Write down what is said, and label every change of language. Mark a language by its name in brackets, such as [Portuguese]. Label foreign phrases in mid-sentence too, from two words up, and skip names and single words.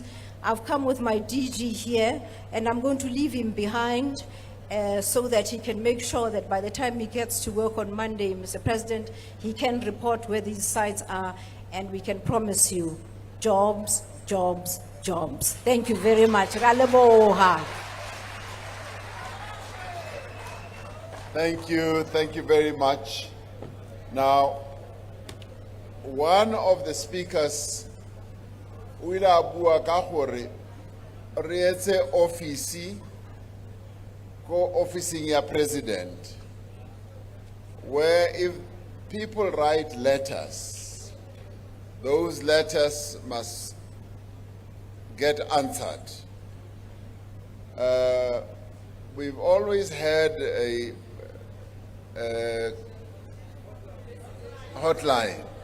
[English] I've come with my DG here, and I'm going to leave him behind so that he can make sure that by the time he gets to work on Monday, Mr. President, he can report where these sites are, and we can promise you jobs, jobs, jobs. Thank you very much. [Southern Sotho] Ra leboha. [English] Thank you very much. Now, one of the speakers will [Tswana] bua ka gore re etse office go officing ya president, [English] where if people write letters, those letters must get answered. We've always had a hotline.